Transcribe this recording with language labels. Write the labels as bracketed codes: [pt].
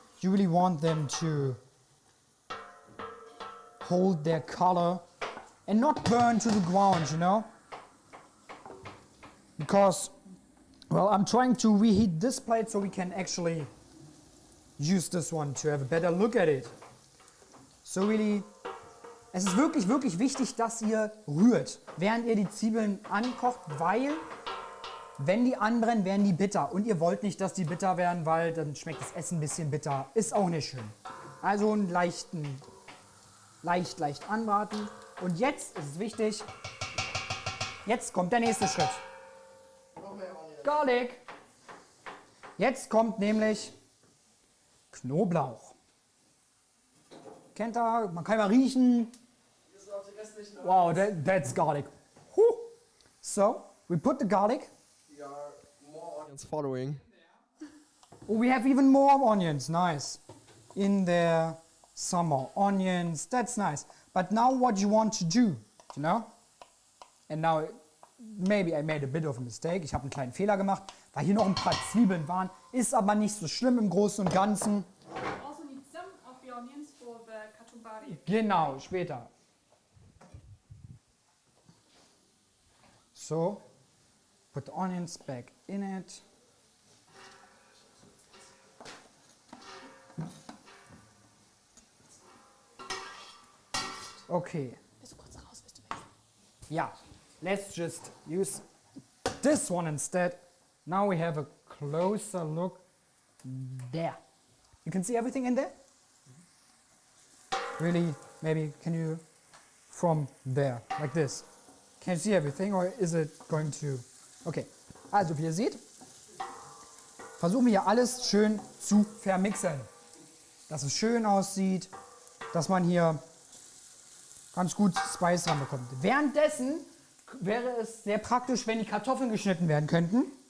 [en] You really want them to hold their color and not burn to the ground, you know? Because, well, I'm trying to reheat this plate so we can actually use this one to have a better look at it. So really, [de] es ist wirklich, wirklich wichtig, dass ihr rührt, während ihr die Zwiebeln ankocht, weil wenn die anbrennen, werden die bitter. Und ihr wollt nicht, dass die bitter werden, weil dann schmeckt das Essen ein bisschen bitter. Ist auch nicht schön. Also einen leicht anbraten. Und jetzt ist es wichtig, jetzt kommt der nächste Schritt. Garlic. Jetzt kommt nämlich Knoblauch. Kennt ihr? Man kann mal riechen. [en] Wow, that's garlic. Whew. So, we put the garlic. There are more onions following. Oh, we have even more onions. Nice. In there, some more onions. That's nice. But now what you want to do, you know? And now, maybe I made a bit of a mistake. [de] Ich habe einen kleinen Fehler gemacht, weil hier noch ein paar Zwiebeln waren. Ist aber nicht so schlimm im Großen und Ganzen. [en] Also need some of the onions for the kachumbari. [de] Genau, später. [en] So, put the onions back in it. Okay. [de] Bist du kurz raus, bist du weg? [en] Yeah, let's just use this one instead. Now we have a closer look there. You can see everything in there? Really, maybe can you, from there, like this. Can you see everything or is it going to, okay. [de] Also wie ihr seht, versuchen wir hier alles schön zu vermixen. Dass es schön aussieht, dass man hier ganz gut Spice ranbekommt. Währenddessen wäre es sehr praktisch, wenn die Kartoffeln geschnitten werden könnten.